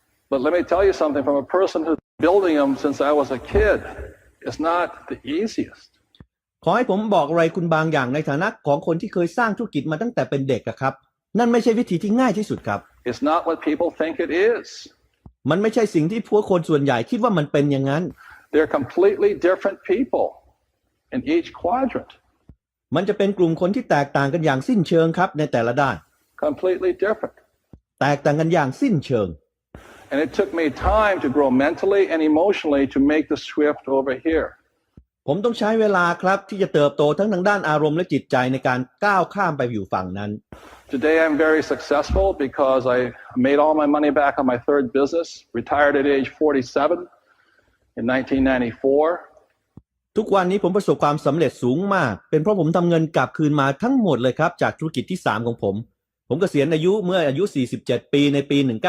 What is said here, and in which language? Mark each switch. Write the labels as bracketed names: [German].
[English] But let me tell you something from a person who's building them since I was a kid. It's not the easiest. [Thai] ขอให้ผมบอกอะไรคุณบางอย่างในฐานะของคนที่เคยสร้างธุรกิจมาตั้งแต่เป็นเด็กครับนั่นไม่ใช่วิธีที่ง่ายที่สุดครับ [English] It's not what people think it is. [Thai] มันไม่ใช่สิ่งที่พวกคนส่วนใหญ่คิดว่ามันเป็นอย่างนั้น [English] They're completely different people in each quadrant. [Thai] มันจะเป็นกลุ่มคนที่แตกต่างกันอย่างสิ้นเชิงครับในแต่ละด้าน [English] Completely different. [Thai] แตกต่างกันอย่างสิ้นเชิง [English] And it took me time to grow mentally and emotionally to make the shift over here. [Thai] ผมต้องใช้เวลาครับที่จะเติบโตทั้งทางด้านอารมณ์และจิตใจในการก้าวข้ามไปอยู่ฝั่งนั้น [English] Today I'm very successful because I made all my money back on my third business, retired at age 47 in 1994. [Thai] ทุกวันนี้ผมประสบความสำเร็จสูงมากเป็นเพราะผมทำเงินกลับคืนมาทั้งหมดเลยครับจากธุรกิจที่3ของผมเกษียณอายุเมื่ออายุ47ปีในปี1994